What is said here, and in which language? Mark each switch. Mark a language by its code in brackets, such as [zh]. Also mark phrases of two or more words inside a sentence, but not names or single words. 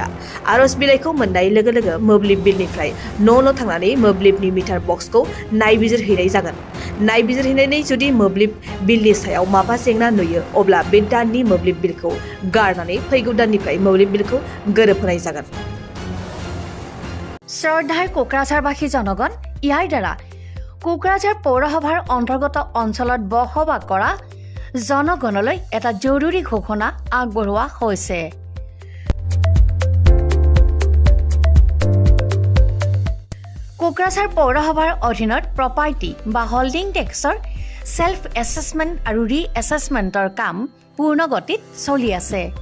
[brx] आरज बिलाइखौ मोननाय लोगो लोगो मोब्लिब बिलनिफ्राय न' थांनानै मोब्लिबनि मिटार बक्सखौ नायबिजिरहैनाय जागोन। नायबिजिरहैनानै जुदि मोब्लिब बिलनि सायाव माबा जेंना नुयो अब्ला बे दाननि मोब्लिब बिलखौ गारनानै फैगौ दाननिफ्राय मोब्लिब बिलखौ गोरोबहोनाय जागोन। [as] শ্ৰদ্ধাৰ কোকৰাঝাৰবাসী জনগণ, ইয়াৰ দ্বাৰা কোকৰাঝাৰ পৌৰসভাৰ অন্তৰ্গত অঞ্চলত বসবাস কৰা জনগণলৈ এটা জৰুৰী ঘোষণা আগবঢ়োৱা হৈছে। কোকৰাঝাৰ পৌৰসভাৰ অধীনত প্ৰপাৰ্টি বা হোল্ডিং টেক্সৰ সেল্ফ এছেছমেণ্ট আৰু ৰি এছেছমেণ্টৰ কাম পূৰ্ণ গতিত চলি আছে।